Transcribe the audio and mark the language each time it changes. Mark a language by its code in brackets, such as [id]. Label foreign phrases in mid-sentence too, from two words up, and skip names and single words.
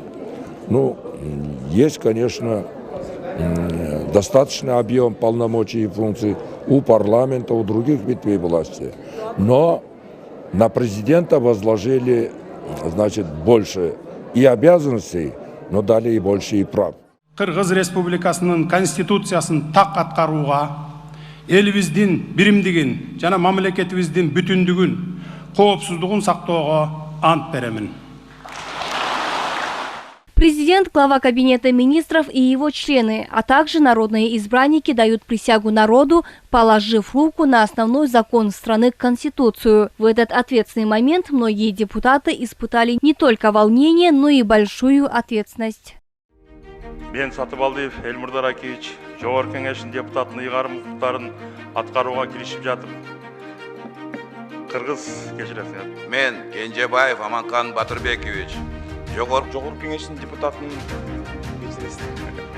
[ru] Ну, есть, конечно, достаточный объем полномочий и функций у парламента, у других ветвей власти. Но на президента возложили, значит, больше и обязанностей, но дали и больше и прав. [ky] Кыргыз Республикасынын конституциясын так аткарууга, элибиздин биримдигин жана мамлекетибиздин бүтүндүгүн, коопсуздугун сактоого ант беремин. [ru] Президент, глава Кабинета министров и его члены, а также народные избранники дают присягу народу, положив руку на основной закон страны – Конституцию. В этот ответственный момент многие депутаты испытали не только волнение, но и большую ответственность. [ky] Мен Сатыбалдиев Эльмурдар Акиевич, Жогорку Кеңештин депутатынын ыйгарым укуктарын аткарууга киришип жатып, кыргыз кечиресиңер. Мен Кенжебаев Аманкан Батырбекович, Жогорку Кеңештин депутатынын кечиресиң.